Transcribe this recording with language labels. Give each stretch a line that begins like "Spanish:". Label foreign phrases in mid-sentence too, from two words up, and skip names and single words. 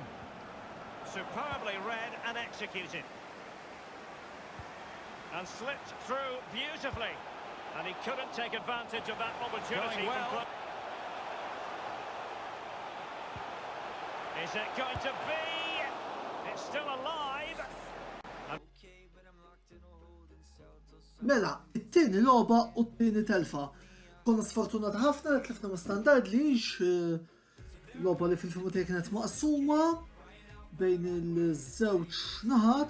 English: Superbly read and executed. And slipped through beautifully. And he couldn't take advantage of that opportunity. Going well. Is it going to be? It's still alive.
Maltese: Mela, it-tieni logħba u t-tieni telfa. Konna sfortunati ħafna li tlifna ma' standard Liège, logħba li fil-filmu kienet maqsuma bejn il-żewġ naħat.